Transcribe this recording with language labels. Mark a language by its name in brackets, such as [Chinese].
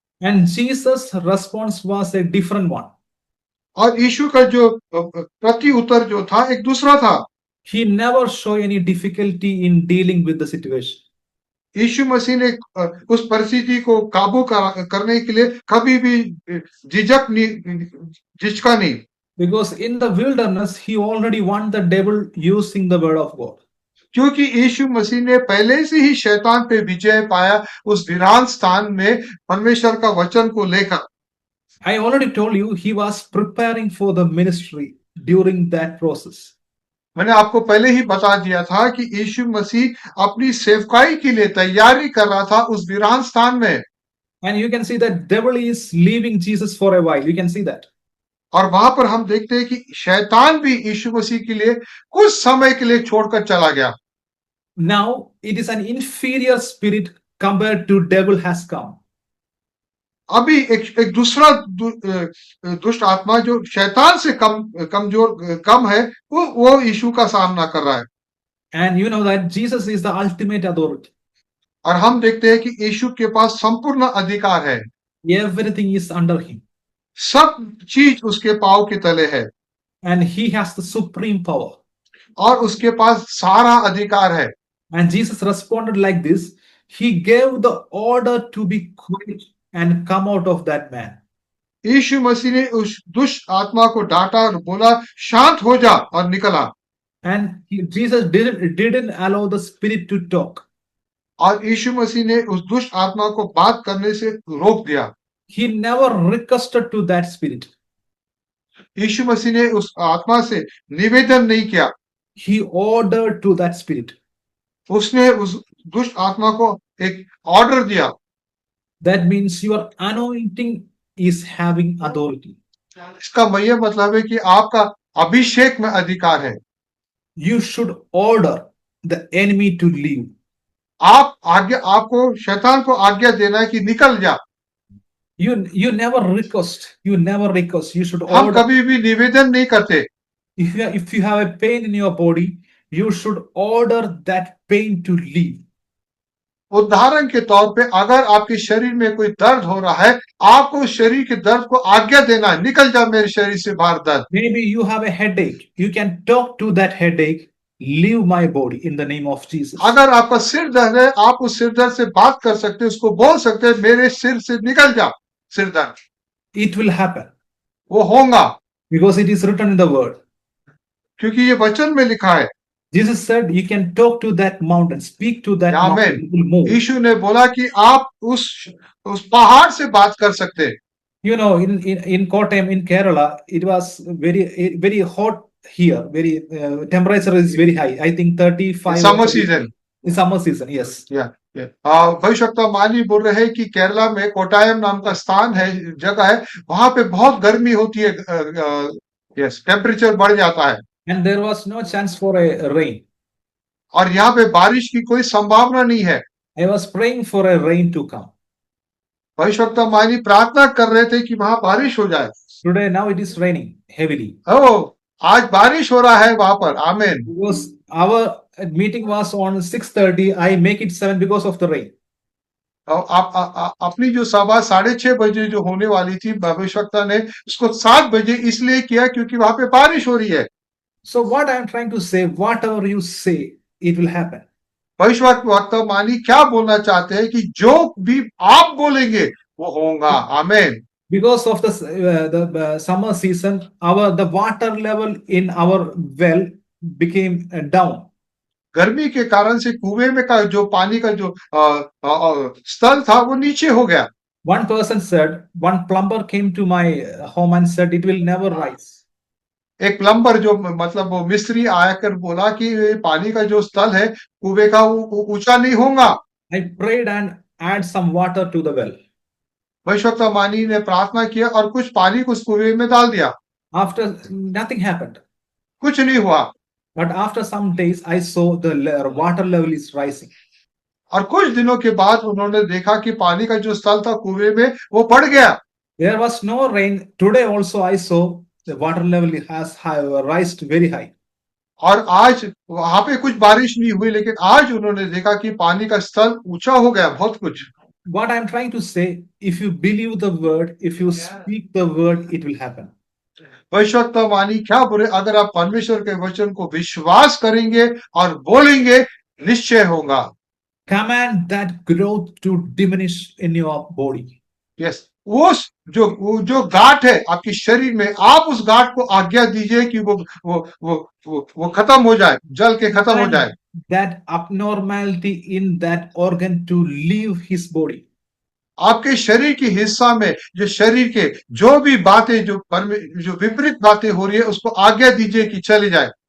[English] And Jesus' response was a different one. [Hindi] और यीशु का जो प्रति उत्तर जो था एक दूसरा था। [English] He never showed any difficulty in dealing with the situation. [Hindi] यीशु मसीह ने उस परिस्थिति को काबू करने के लिए कभी भी झिझका नहीं। [English] Because in the wilderness, he already won the devil using the word of God. [Hindi] क्योंकि यीशु मसीह ने पहले से ही शैतान पे विजय पाया उस वीरान स्थान में परमेश्वर का वचन को लेकर। [English] I already told you he was preparing for the ministry during that process. [Hindi] मैंने आपको पहले ही बता दिया था कि यीशु मसीह अपनी सेवकाई के लिए तैयारी कर रहा था उस वीरान स्थान में। [English] And you can see that devil is leaving Jesus for a while. You can see that. [Hindi] और वहां पर हम देखते हैं कि शैतान भी यीशु मसीह के लिए कुछ समय के लिए छोड़कर चला गया। [English] Now it is an inferior spirit compared to devil has come. [Hindi] अभी एक दूसरा दुष्ट आत्मा जो शैतान से कम है वो यीशु का सामना कर रहा है। [English] And you know that Jesus is the ultimate authority. [Hindi] और हम देखते हैं कि यीशु के पास संपूर्ण अधिकार है। [English] Everything is under him. [Hindi] सब चीज उसके पांव के तले है। [English] And he has the supreme power. [Hindi] और उसके पास सारा अधिकार है। [English] And Jesus responded like this. He gave the order to be quiet and come out of that man. [Hindi] यीशु मसीह ने उस दुष्ट आत्मा को डांटा और बोला शांत हो जा और निकला। [English] And Jesus didn't allow the spirit to talk. [Hindi] और यीशु मसीह ने उस दुष्ट आत्मा को बात करने से रोक दिया। [English] He never requested to that spirit. [Hindi] यीशु मसीह ने उस आत्मा से निवेदन नहीं किया। [English] He ordered to that spirit. [Hindi] उसने उस दुष्ट आत्मा को एक ऑर्डर दिया। [English] That means your anointing is having authority. [Hindi] इसका यह मतलब है कि आपका अभिषेक में अधिकार है। [English] You should order the enemy to leave. [Hindi] आपको शैतान को आज्ञा देना है कि निकल जा। [English] You never request. You should [Hindi] हम [English] order. [Hindi] कभी भी निवेदन नहीं करते। [English] If you have a pain in your body, you should order that pain to leave. [Hindi] उदाहरण के तौर पे अगर आपके शरीर में कोई दर्द हो रहा है, आपको शरीर के दर्द को आज्ञा देना है, निकल जा मेरे शरीर से बाहर दर्द। [English] Maybe you have a headache. You can talk to that headache. Leave my body in the name of Jesus. [Hindi] अगर आपका सिर दर्द है, आप उस सिर दर्द से बात कर सकते हैं, उसको बोल सकते हैं मेरे सिर से निकल जा सिर दर्द। [English] It will happen. [Hindi] वो होगा। [English] Because it is written in the word. [Hindi] क्योंकि ये वचन में लिखा है। [English] Jesus said, you can talk to that mountain, speak to that mountain, it will move. [Hindi] यीशु ने बोला कि आप उस पहाड़ से बात कर सकते हैं। [English] You know, in Kottayam, in Kerala, it was very hot here. Very temperature is very high. I think 35. Summer season. In summer season, yes. Yeah. [Hindi] भविष्यवक्ता मानी बोल रहे हैं कि केरला में कोटायम नाम का स्थान है, जगह है, वहां पे बहुत गर्मी होती है। यस, टेम्परेचर बढ़ जाता है। [English] And there was no chance for a rain. [Hindi] और यहाँ पे बारिश की कोई संभावना नहीं है। [English] I was praying for a rain to come. [Hindi] भविष्यवक्ता मानी प्रार्थना कर रहे थे कि वहां बारिश हो जाए। [English] Today now it is raining heavily. [Hindi] आज बारिश हो रहा है वहां पर। आमीन। [English] Because our meeting was on 6:30, I make it 7 because of the rain. [Hindi] अपनी जो सभा 6:30 बजे जो होने वाली थी, भविष्यवक्ता ने उसको 7 बजे इसलिए किया क्योंकि वहां पे बारिश हो रही है। [English] So what I am trying to say, whatever you say, it will happen. [Hindi] भविष्यवक्ता मानी क्या बोलना चाहते हैं कि जो भी आप बोलेंगे वो होगा। आमीन। [English] Because of the summer season, the water level in our well became down. [Hindi] गर्मी के कारण से कुएं में का जो पानी का जो स्तर था वो नीचे हो गया। [English] One person said, one plumber came to my home and said, it will never rise. [Hindi] एक प्लम्बर जो मतलब वो मिस्त्री आकर बोला कि पानी का जो स्थल है कुएं का वो ऊंचा नहीं होगा। [English] I prayed and add some water to the well. [Hindi] भविष्यवक्ता मानी ने प्रार्थना किया और कुछ पानी को उस कुएं में डाल दिया। [English] After nothing happened. [Hindi] कुछ नहीं हुआ। [English] But after some days, I saw the water level is rising. [Hindi] और कुछ दिनों के बाद उन्होंने देखा कि पानी का जो स्थल था कुएं में वो बढ़ गया। [English] There was no rain. Today also I saw the water level has risen very high. [Hindi] और आज वहां पे कुछ बारिश नहीं हुई, लेकिन आज उन्होंने देखा कि पानी का स्तर ऊंचा हो गया बहुत कुछ। [English] What I'm trying to say, if you believe the word, if you speak the word, it will happen. [Hindi] भविष्यवाणी क्या बोले, अगर आप परमेश्वर के वचन को विश्वास करेंगे और बोलेंगे, निश्चय होगा। [English] Command that growth to diminish in your body. [Hindi] Yes, वो जो गांठ है आपके शरीर में, आप उस गांठ को आज्ञा दीजिए कि वो खत्म हो जाए, जल के खत्म हो जाए। [English] That abnormality in that organ to leave his body. [Hindi] आपके शरीर के हिस्सा में जो शरीर के जो भी बातें जो विपरीत बातें हो रही है, उसको आज्ञा दीजिए कि चले जाए।